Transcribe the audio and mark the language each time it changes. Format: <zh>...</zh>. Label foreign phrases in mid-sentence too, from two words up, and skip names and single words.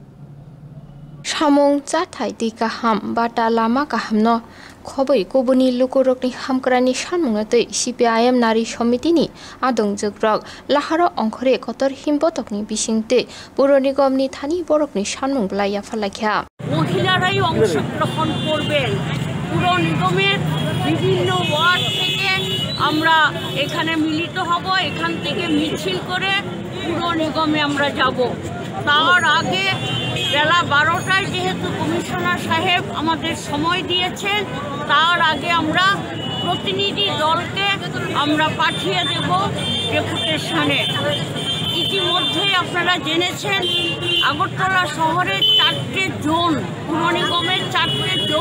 <trp>Samung chathai ti kaham bata lama kahamno khoboi kobuni lukorokni hamkrani shanmunga tei CPIM nari samiti ni adong jogrok laharo ongkhore kotor himbotokni bisingte puroni gomni thani borokni shanmung blaiya falakha</trp> <bn>মহিলারাই অংশগ্রহণ করবেন পুরো নিগমের বিভিন্ন ওয়ার্ড থেকে আমরা এখানে মিলিত হব এখান থেকে মিছিল করে পুরো নিগমে আমরা যাব তার আগে বেলা 12টায় যেহেতু কমিশনার সাহেব আমাদের সময় দিয়েছেন তার আগে আমরা প্রতিনিধি দলকে আমরা পাঠিয়ে দেব ডেপুটেশনে ইতিমধ্যে আপনারা জেনেছেন আগরতলা শহরের 4টে জোন পুর নিগমের 4টে</bn>